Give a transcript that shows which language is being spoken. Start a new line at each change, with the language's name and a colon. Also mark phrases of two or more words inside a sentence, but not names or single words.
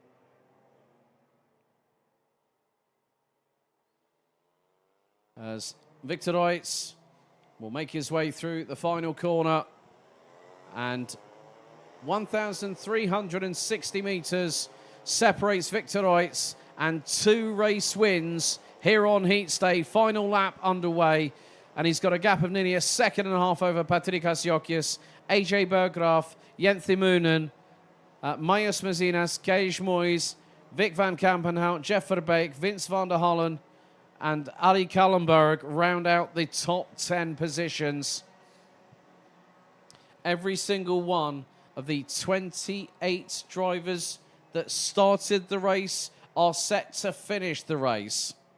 English: As Victor Reitz will make his way through the final corner. And 1,360 metres separates Victor Reitz, and 2 race wins here on Heats Day. Final lap underway, and he's got a gap of nearly a 1.5 seconds over Patrick Asiokis, AJ Berggraaf, Jens Moonen, Majus Mazinas, Kej Moyes, Vic van Kampenhout, Jeff Verbeek, Vince van der Hollen, and Ali Kallenberg round out the top 10 positions. Every single one of the 28 drivers that started the race are set to finish the race.